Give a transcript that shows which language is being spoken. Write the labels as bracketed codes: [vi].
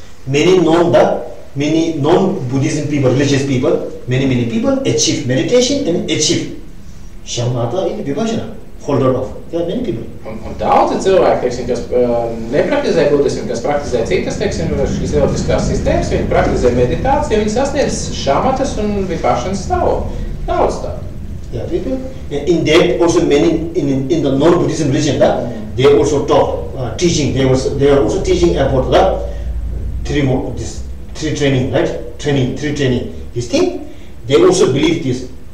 [en] Many non-Buddhism people, religious people, many people achieve meditation and achieve shamatha in vipassana. Hold on off. There are many people. [lv] Un daudzi cilvēki, teiksim, kas nepraktizē budismu, kas praktizē citas, teiksim, šīs elotiskās sistēmas, viņi praktizē meditāciju, viņi sasniedz šamatas un vipašanas stāvokli. Daudz tā. [en] Yeah, people. In that also many in the non-Buddhism religion, they also taught teaching. They are also teaching about three training, right? Three training. This thing, they also believe this.